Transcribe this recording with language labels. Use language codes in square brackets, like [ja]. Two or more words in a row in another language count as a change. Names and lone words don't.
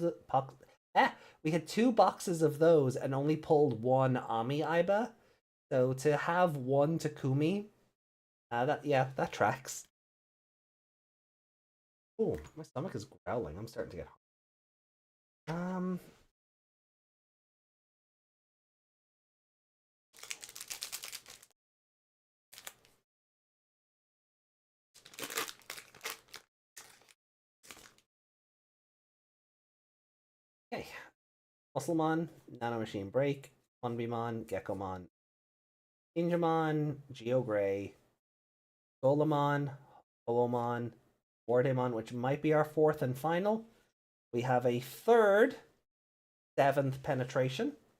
[en] We had 2 boxes of those and only pulled 1 Ami Aiba. So to have 1 Takumi, that tracks. Oh, my stomach is growling. I'm starting to get hungry. Okay. Musclemon, Nanomachine Break, Onbimon, Gekomon, Injamon, Geogray, Golemon, Hoomon, Wardemon, which might be our 4th and final. We have a third 7th penetration.